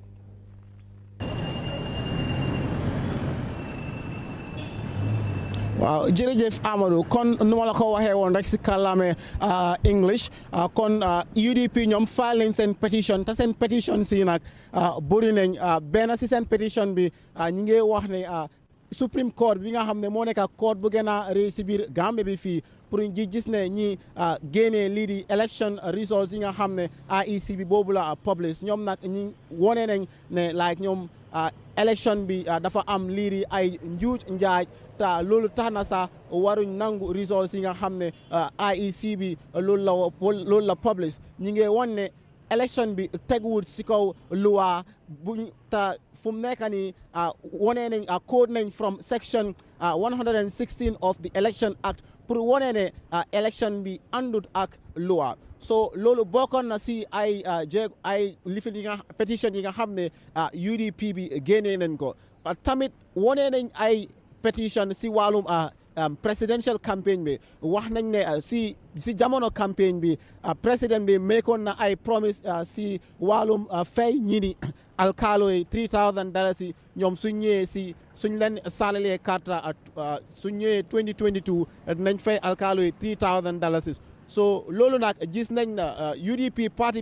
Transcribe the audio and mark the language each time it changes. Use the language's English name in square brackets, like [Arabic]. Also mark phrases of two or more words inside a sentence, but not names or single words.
[Wolof] waaw jërëjëf Amadou, kon nu ma la ko waxee woon rek si kàllaame English, kon UDP ñoom file nañ seen pétition, te seen pétition si nag bëri nañ. Benn si seen pétition bi ñi ngi wax ne Supreme Court bi nga xam ne moo nekk court bu gën a rëy si biir Gambie bi fii, pour ñu gis ne ñi génnee lii di [English] election results [Wolof] yi nga xam ne IEC bi boobu la publish, ñoom nag ñi wone nañ ne like ñoom election bi dafa am lii ay njuuj njaaj ta loolu tax na sax waruñ nangu results yi nga xam ne IEC bi loolu la publish ñi ngi won ne election bi teguwul si kaw loi buñ ta fu mu nekk nii wone nañ code nañ [English] from section 116 of the Election Act [Wolof] pour wone ne election bi àndut ak loi so loolu bokkoon na si ay lifin yi nga pétition yi nga xam ne UDP bi génnee nañ ko tamit wone nañ ay pétition si wàllum [English] presidential campaign [Wolof] bi wax nañ ne si jamono campaign bi président bi meekoon na ay promise si wàllum fay ñi ni alkaalo yi $3,000 yi ñoom suñ ñëwee si suñ leen sànnalee carte suñ ñëwee 2022 nañ fay alkaalo yi $3,000 so loolu nag gis nañ na UDP parti